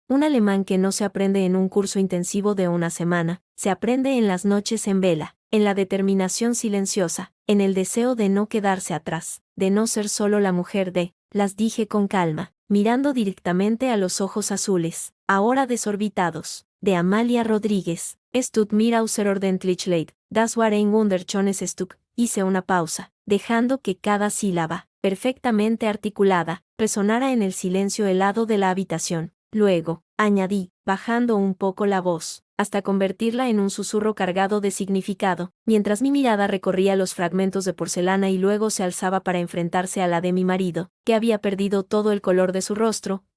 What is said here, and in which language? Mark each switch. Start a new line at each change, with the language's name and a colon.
Spanish: Un alemán que no se aprende en un curso intensivo de una semana, se aprende en las noches en vela, en la determinación silenciosa, en el deseo de no quedarse atrás, de no ser solo la mujer de, las dije con calma, mirando directamente a los ojos azules, ahora desorbitados, de Amalia Rodríguez.
German: Es tut mir außerordentlich leid, das war ein wunderschönes Stück.
Spanish: Hice una pausa, dejando que cada sílaba, perfectamente articulada, resonara en el silencio helado de la habitación. Luego, añadí, bajando un poco la voz, hasta convertirla en un susurro cargado de significado, mientras mi mirada recorría los fragmentos de porcelana y luego se alzaba para enfrentarse a la de mi marido, que había perdido todo el color de su rostro.